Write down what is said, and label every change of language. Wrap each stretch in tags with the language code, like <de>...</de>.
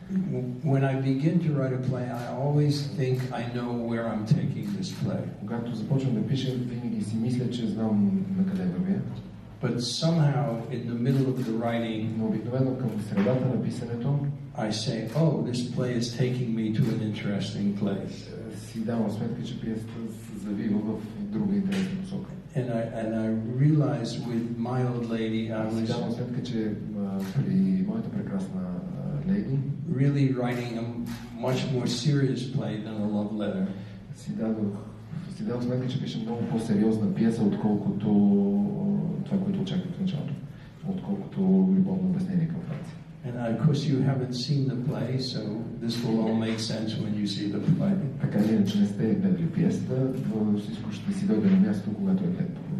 <en>When I begin to write a play, I always think I know where I'm taking this play.</en> <bg>Когато започвам да пиша, винаги си мисля, че знам на къде вървя.</bg> <en>But somehow in the middle of the writing,</en> <bg>но обикновено към средата на писането,</bg> <en>I say, oh, this play is taking me to an interesting place.</en> <bg>Си давам сметка, че пиесата се завива в друга интересна посока.</bg> <en>And I realized with my old lady, I was</en> <bg>давам сметка, че при моята прекрасна леди,</bg> <en>really writing a much more serious play than a love letter.</en> <bg>Си давам сметка, че пиша много по-сериозна пиеса, отколкото това, което очаквах в началото, отколкото любовно обяснение към Франция.</bg> <en>And of course you haven't seen the play, so this will all make sense when you see the play.</en> <bg>Така или иначе не сте гледали пиесата, но всичко ще си дойде на място, когато я гледате.</bg>